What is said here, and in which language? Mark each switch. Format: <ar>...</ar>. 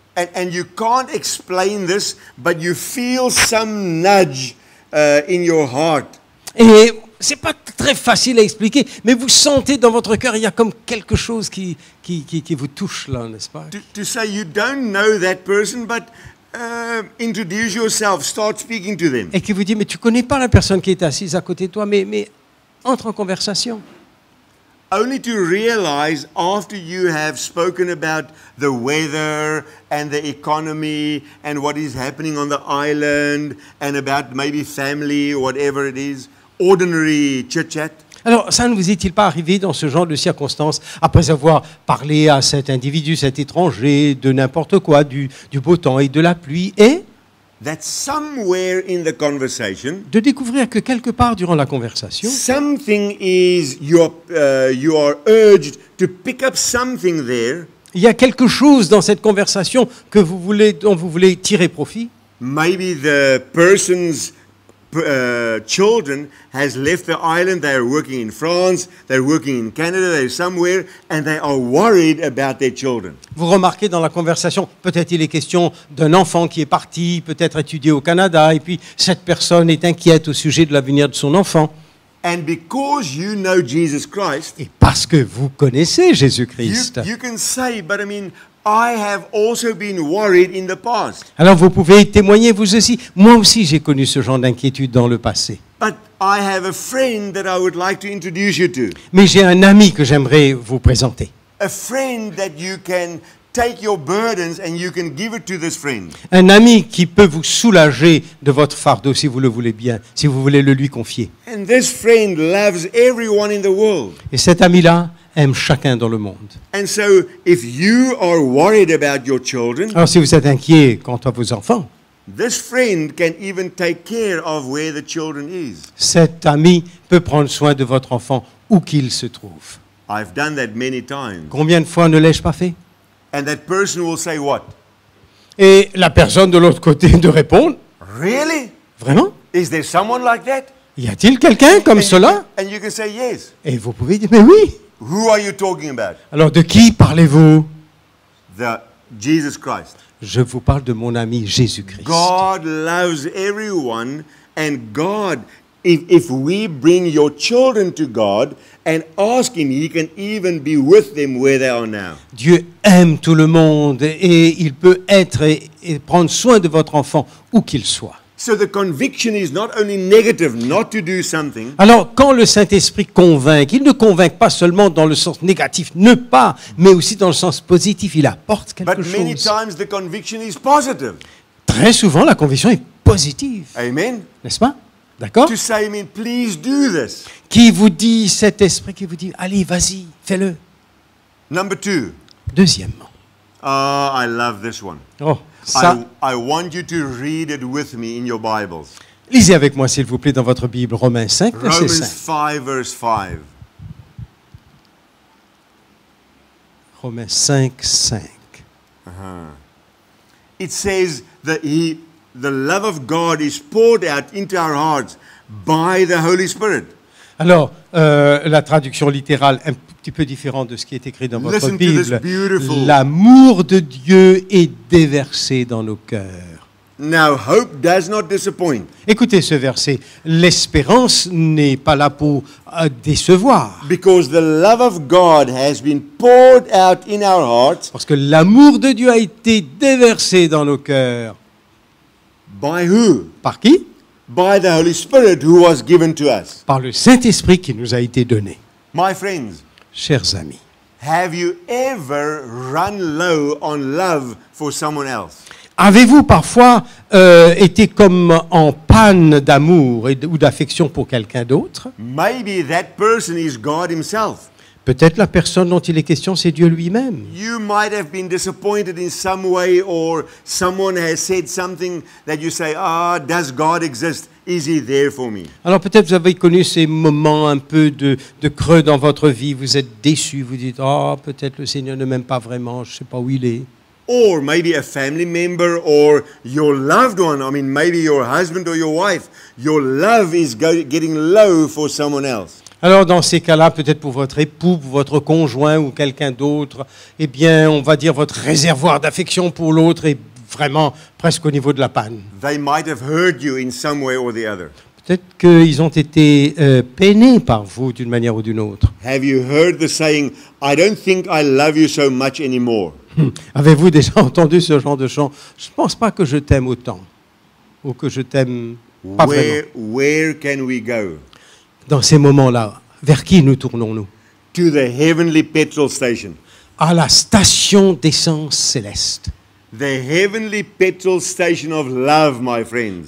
<en>And you can't explain this, but you feel some nudge in your heart.</en> <fr>Et c'est pas très facile à expliquer, mais vous sentez dans votre cœur, il y a comme quelque chose qui vous touche là, n'est-ce pas?</fr> <en>To say you don't know that person, but introduce yourself, start speaking to them.</en> <fr>Et qui vous dit, mais tu connais pas la personne qui est assise à côté de toi, mais entre en conversation.</fr> <en>Only to realize after you have spoken about the weather and the economy and what is happening on the island and about maybe family or whatever it is, ordinary chit-chat.</en> <fr>Alors, ça ne vous est-il pas arrivé dans ce genre de circonstances, après avoir parlé à cet individu, cet étranger, de n'importe quoi, du beau temps et de la pluie, et</fr> <en>That somewhere in the conversation,</en> <fr>de découvrir que quelque part durant la conversation,</fr> <en>something is, you are urged to pick up something there,</en> <fr>il y a quelque chose dans cette conversation dont vous voulez tirer profit.</fr> <en>maybe the person's children has left the island, they are working in France, they're working in Canada, they're somewhere, and they are worried about their children.</en> <fr>Vous remarquez dans la conversation, peut-être il est question d'un enfant qui est parti, peut-être étudier au Canada, et puis cette personne est inquiète au sujet de l'avenir de son enfant.</fr> <en>And because you know Jesus Christ,</en> <fr>Et parce que vous connaissez Jésus-Christ,</fr> <en>you can say, but I mean, I have also been worried in the past.</en> <fr>alors vous pouvez témoigner vous aussi. Moi aussi j'ai connu ce genre d'inquiétude dans le passé.</fr> <en>But I have a friend that I would like to introduce you to.</en> <fr>Mais j'ai un ami que j'aimerais vous présenter.</fr> <en>A friend that you can take your burdens and you can give it to this friend.</en> <fr>Un ami qui peut vous soulager de votre fardeau si vous le voulez bien, si vous voulez le lui confier.</fr> <en>And this friend loves everyone in the world.</en> <fr>Et cet ami-là aime chacun dans le monde.</fr> <en>And so if you are worried about your children,</en> <fr>Alors si vous êtes inquiet quant à vos enfants,</fr> <en>this friend can even take care of where the children is.</en> <fr>cet ami peut prendre soin de votre enfant où qu'il se trouve.</fr> <en>I've done that many times.</en> <fr>Combien de fois ne l'ai-je pas fait?</fr> <en>And that person will say what?</en> <fr>Et la personne de l'autre côté de répondre,</fr> <en>Really?</en> <fr>vraiment?</fr> <en>Is there someone like that?</en> <fr>Y a-t-il quelqu'un comme</fr> <en>And</en> <fr>cela?</fr> <en>and you can say yes.</en> <fr>Et vous pouvez dire, mais oui.</fr> <en>Who are you talking about?</en> <fr>Alors de qui parlez-vous?</fr> <en>Jesus Christ.</en> <fr>Je vous parle de mon ami Jésus-Christ.</fr> <en>God loves everyone, and God, if we bring your children to God and ask Him, He can even be with them where they are now.</en> <fr>Dieu aime tout le monde et il peut être et prendre soin de votre enfant où qu'il soit.</fr> <en>So the conviction is not only negative, not to do something,</en> <fr>Alors, quand le Saint-Esprit convainc, il ne convainc pas seulement dans le sens négatif, ne pas, mais aussi dans le sens positif, il apporte quelque</fr> <en>but many</en> <fr>chose.</fr> <en>times the conviction is positive.</en> <fr>Très souvent, la conviction est positive,</fr> <en>Amen.</en> <fr>n'est-ce pas? D'accord?</fr> <en>To say, I mean, please do this.</en> <fr>Qui vous dit, cet esprit qui vous dit, allez, vas-y, fais-le.</fr> <en>Number 2.</en> <fr>Deuxièmement.</fr> <en>I love this one.</en> <fr>Oh, ça,</fr> <en>I want you to read it with me in your Bibles.</en> <fr>lisez avec moi, s'il vous plaît, dans votre Bible, Romains 5, verset</fr> <en>Romans 5. 5, verse 5.</en> <fr>Romains 5, 5.</fr> <en>It says that the love of God is poured out into our hearts by the Holy Spirit.</en> <fr>Alors, la traduction littérale un petit peu différente de ce qui est écrit dans votre</fr> <en>Listen to this</en> <fr>Bible.</fr> <en>beautiful-</en> <fr>L'amour de Dieu est déversé dans nos cœurs.</fr> <en>Now, hope does not disappoint.</en> <fr>Écoutez ce verset. L'espérance n'est pas là pour décevoir.</fr> <en>Because the love of God has been poured out in our hearts</en> <fr>Parce que l'amour de Dieu a été déversé dans nos cœurs.</fr> <en>by who?</en> <fr>Par qui?</fr> <en>By the Holy Spirit who was given to us.</en> <fr>Par le Saint-Esprit qui nous a été donné.</fr> <en>My friends,</en> <fr>Chers amis,</fr> <en>have you ever run low on love for someone else?</en> <fr>avez-vous parfois été comme en panne d'amour ou d'affection pour quelqu'un d'autre?</fr> <en>Maybe that person is God Himself.</en> <fr>Peut-être la personne dont il est question, c'est Dieu lui-même.</fr> <en>You might have been disappointed in some way, or someone has said something that you say, does God exist? Is He there for me?</en> <fr>Alors peut-être vous avez connu ces moments un peu de creux dans votre vie, vous êtes déçu, vous dites, peut-être le Seigneur ne m'aime pas vraiment, je ne sais pas où il est.</fr> <en>or maybe a family member or your loved one. I mean, maybe your husband or your wife. Your love is getting low for someone else.</en> <fr>Alors dans ces cas-là, peut-être pour votre époux, pour votre conjoint ou quelqu'un d'autre, eh bien, on va dire votre réservoir d'affection pour l'autre est vraiment presque au niveau de la panne.</fr> <en>They might have hurt you in some way or the other.</en> <fr>Peut-être qu'ils ont été peinés par vous d'une manière ou d'une autre.</fr> <en>Have you heard the saying, I don't think I love you so much anymore?</en> <fr>Avez-vous déjà entendu ce genre de chant? Je ne pense pas que je t'aime autant, ou que je t'aime pas vraiment.</fr> <en>Where can we go?</en> <fr>Dans ces moments-là, vers qui nous tournons-nous?</fr> <en>To the heavenly petrol station.</en> <fr>À la station d'essence céleste.</fr> <en>The heavenly petrol station of love, my friends.</en>